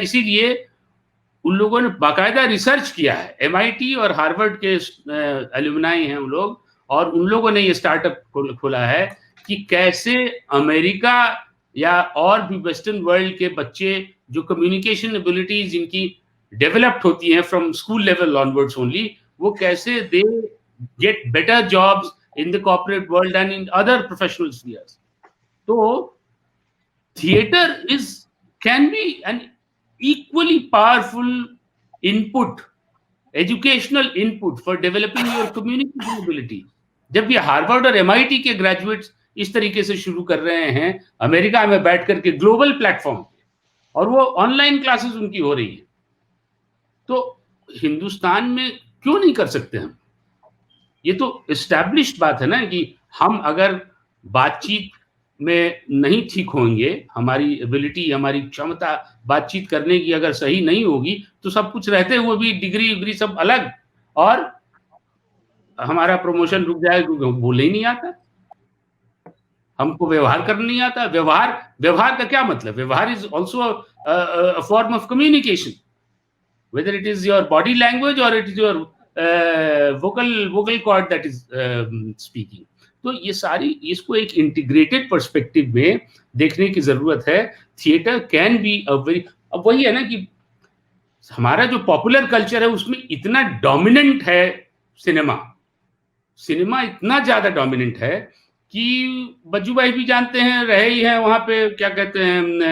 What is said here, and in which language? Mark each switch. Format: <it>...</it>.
<hi>इसीलिए उन लोगों ने बाकायदा रिसर्च किया है, MIT और हार्वर्ड के एलुमनाई हैं वो लोग, और उन लोगों ने ये स्टार्टअप खोला है कि कैसे अमेरिका या और भी वेस्टर्न वर्ल्ड के बच्चे जो कम्युनिकेशन एबिलिटीज जिनकी डेवलप्ड होती हैं</hi> <en>from school level onwards only,</en> <hi>वो कैसे</hi> <en>They get better jobs in the corporate world and in other professional spheres. So theater can be an equally powerful input, educational input for developing your communication ability.</en> <hi>जब ये Harvard और MIT के graduates इस तरीके से शुरू कर रहे हैं अमेरिका में बैठ करके ग्लोबल प्लेटफॉर्म, और वो ऑनलाइन क्लासेस उनकी हो रही है, तो हिंदुस्तान में क्यों नहीं कर सकते हम? ये तो एस्टैब्लिश्ड बात है ना कि हम अगर बातचीत में नहीं ठीक होंगे, हमारी एबिलिटी, हमारी क्षमता बातचीत करने की अगर सही नहीं होगी, तो सब कुछ रहते हुए भी डिग्री विग्री सब अलग, और हमारा प्रमोशन रुक जाए क्योंकि बोले ही नहीं आता, हमको व्यवहार करना नहीं आता। व्यवहार का क्या मतलब?</hi> <en>व्यवहार is also a form of communication, whether it is your body language or it is your vocal cord that is speaking.</en> <hi>तो ये सारी, इसको एक इंटीग्रेटेड पर्सपेक्टिव में देखने की जरूरत है।</hi> <en>theatre can be a very,</en> <hi>अब वही है ना कि हमारा जो पॉपुलर कल्चर है उसमें इतना डोमिनेंट है सिनेमा इतना ज्यादा डोमिनेंट है कि बज्जू भाई भी जानते हैं, रहे ही हैं वहां पे, क्या कहते हैं,</hi>